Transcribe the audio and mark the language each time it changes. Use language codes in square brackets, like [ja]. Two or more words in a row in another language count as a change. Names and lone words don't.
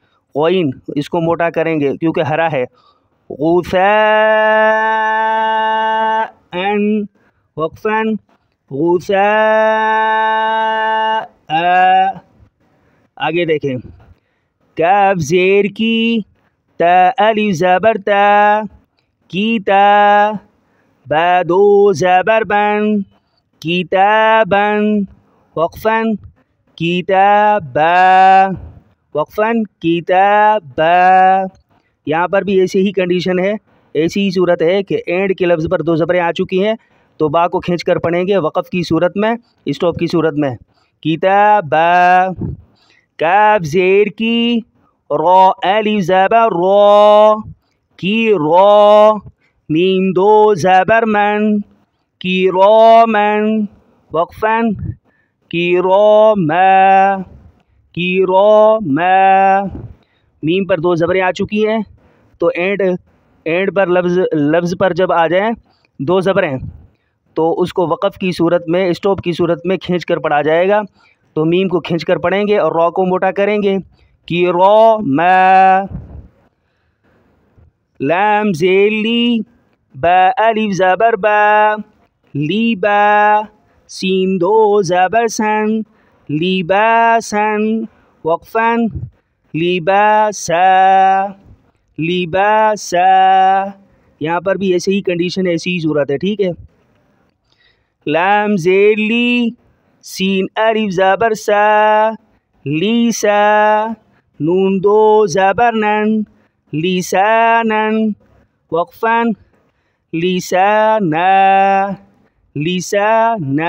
[ur] غین اس کو موٹا کریں گے کیونکہ ہرا ہے، غثاء، وقفاً غثاء۔ آگے دیکھیں، کاف زیر کی، تا الف زبر تا، کیتا، با دو زبر بن، کتابن، وقفاً کتابا، وقفاً کتابا۔ یہاں پر بھی ایسی ہی کنڈیشن ہے، ایسی ہی صورت ہے کہ اینڈ کے لفظ پر دو زبریں آ چکی ہیں تو با کو کھینچ کر پڑھیں گے وقف کی صورت میں، اسٹاپ کی صورت میں، کتابا۔ کاف زیر کی، را الف زبر را، کی را، میم دو زبر من، کی را من، وقفاً کی را ما، کی را ما۔ میم پر دو زبریں آ چکی ہیں تو اینڈ پر لفظ پر جب آ جائیں دو زبریں تو اس کو وقف کی صورت میں، اسٹاپ کی صورت میں کھینچ کر پڑھا جائے گا۔ تو میم کو کھینچ کر پڑھیں گے اور را کو موٹا کریں گے، کی را ما۔ لام زیر لی، با الف زبر با، لی با، سین دو زبر سن، لیباسن، وقفاً لیباسا، لیباسا۔ یہاں پر بھی ایسے ہی کنڈیشن، ایسی ہی صورت ہے، ٹھیک ہے۔ لام زیر لی، سین الف زبر سا، لیسا، نون دو زبر نن، لیسانن، وقفاً لیسانا، لیسانا۔